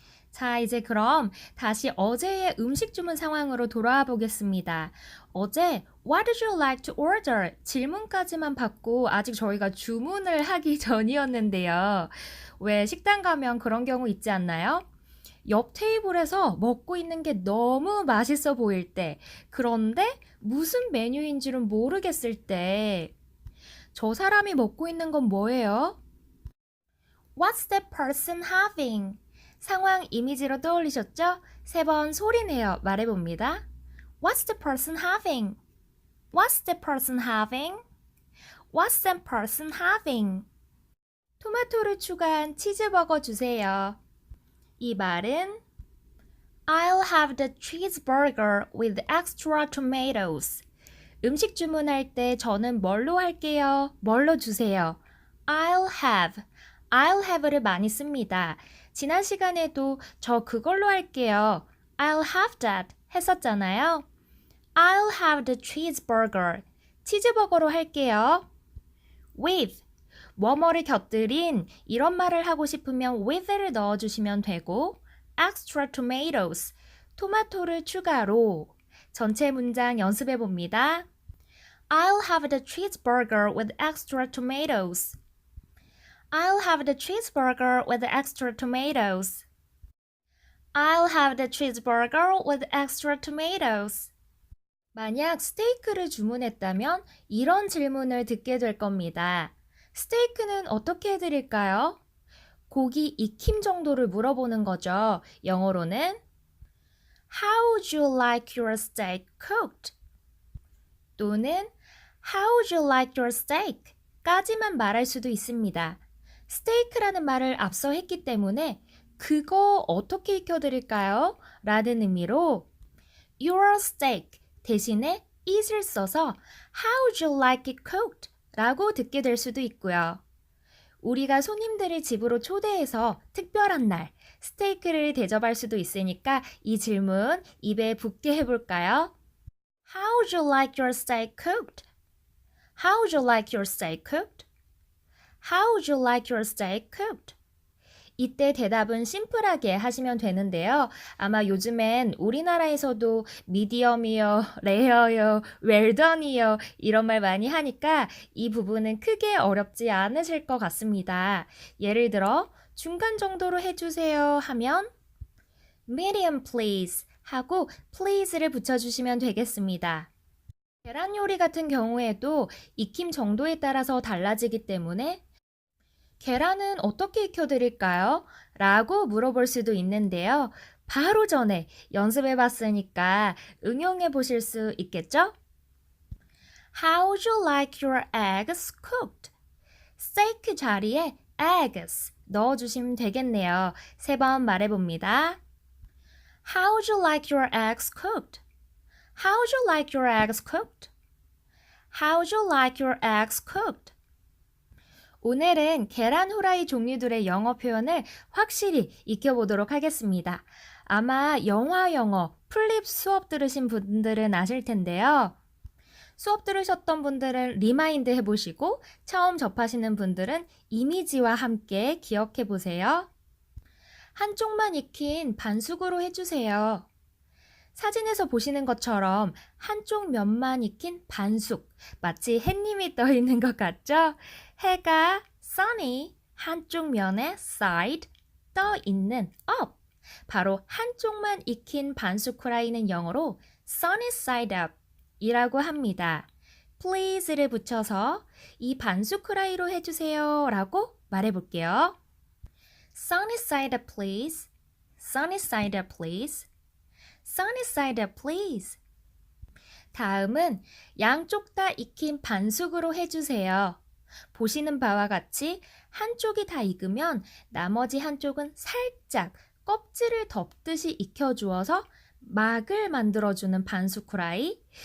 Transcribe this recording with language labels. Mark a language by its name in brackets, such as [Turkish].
[Korean] 자, 이제 그럼 다시 어제의 음식 주문 상황으로 돌아와 보겠습니다. 어제 [English] What would you like to order? [Korean] 질문까지만 받고 아직 저희가 주문을 하기 전이었는데요. 왜 식당 가면 그런 경우 있지 않나요? 옆 테이블에서 먹고 있는 게 너무 맛있어 보일 때, 그런데 무슨 메뉴인지는 모르겠을 때, 저 사람이 먹고 있는 건 뭐예요? [English] What's that person having? [Korean] 상황 이미지로 떠올리셨죠? 3번 소리내어 말해봅니다. [English] What's the person having? What's the person having? What's that person having? [Korean] 토마토를 추가한 치즈버거 주세요. 이 말은 [English] I'll have the cheeseburger with extra tomatoes. [Korean] 음식 주문할 때 저는 뭘로 할게요? 뭘로 주세요? I'll [English] I'll have [Korean] 를 많이 씁니다. 지난 시간에도 저 그걸로 할게요. [English] I'll have that [Korean] 했었잖아요. [English] I'll have the cheeseburger. [Korean] 치즈버거로 할게요. With 뭐뭐를 곁들인 이런 말을 하고 싶으면 with를 넣어주시면 되고 [English] extra tomatoes [Korean] 토마토를 추가로 전체 문장 연습해 봅니다. [English] I'll have the cheeseburger with extra tomatoes. I'll have the cheeseburger with extra tomatoes. I'll have the cheeseburger with extra tomatoes. [Korean] 만약 스테이크를 주문했다면 이런 질문을 듣게 될 겁니다. 스테이크는 어떻게 해드릴까요? 고기 익힘 정도를 물어보는 거죠. 영어로는 [English] How would you like your steak cooked? [Korean] 또는 [English] How would you like your steak? [Korean] 까지만 말할 수도 있습니다. 스테이크라는 말을 앞서 했기 때문에 그거 어떻게 익혀드릴까요? 라는 의미로 [English] Your steak [Korean] 대신에 it을 써서 [English] How would you like it cooked? [Korean] 라고 듣게 될 수도 있고요. 우리가 손님들을 집으로 초대해서 특별한 날 스테이크를 대접할 수도 있으니까 이 질문 입에 붙게 해볼까요? [English] How would you like your steak cooked? How would you like your steak cooked? How would you like your steak cooked? [Korean] 이때 대답은 심플하게 하시면 되는데요. 아마 요즘엔 우리나라에서도 미디엄이요, 레어요, 웰던이요 이런 말 많이 하니까 이 부분은 크게 어렵지 않으실 것 같습니다. 예를 들어 중간 정도로 해주세요 하면 [English] medium please [Korean] 하고 please를 붙여주시면 되겠습니다. 계란 요리 같은 경우에도 익힘 정도에 따라서 달라지기 때문에 계란은 어떻게 익혀드릴까요? 라고 물어볼 수도 있는데요. 바로 전에 연습해 봤으니까 응용해 보실 수 있겠죠? [English] How would you like your eggs cooked? [Korean] 스테이크 자리에 eggs 넣어주시면 되겠네요. 3번 말해봅니다. [English] How would you like your eggs cooked? How would you like your eggs cooked? How would you like your eggs cooked? [Korean] 오늘은 계란 후라이 종류들의 영어 표현을 확실히 익혀보도록 하겠습니다. 아마 영어 플립 수업 들으신 분들은 아실 텐데요. 수업 들으셨던 분들은 리마인드 해보시고 처음 접하시는 분들은 이미지와 함께 기억해 보세요. 한쪽만 익힌 반숙으로 해주세요. 사진에서 보시는 것처럼 한쪽 면만 익힌 반숙, 마치 햇님이 떠 있는 것 같죠? 해가 sunny, 한쪽 면에 side, 떠 있는 up. 바로 한쪽만 익힌 반숙 후라이는 영어로 [English] sunny side up [Korean] 이라고 합니다. please를 붙여서 이 반숙 후라이로 해주세요 라고 말해볼게요. [English] sunny side up please, sunny side up please. Sunny side up, please. [Korean] 다음은 양쪽 다 익힌 반숙으로 해주세요. 보시는 바와 같이 한쪽이 다 익으면 나머지 한쪽은 살짝 껍질을 덮듯이 익혀주어서 막을 만들어주는 반숙 후라이.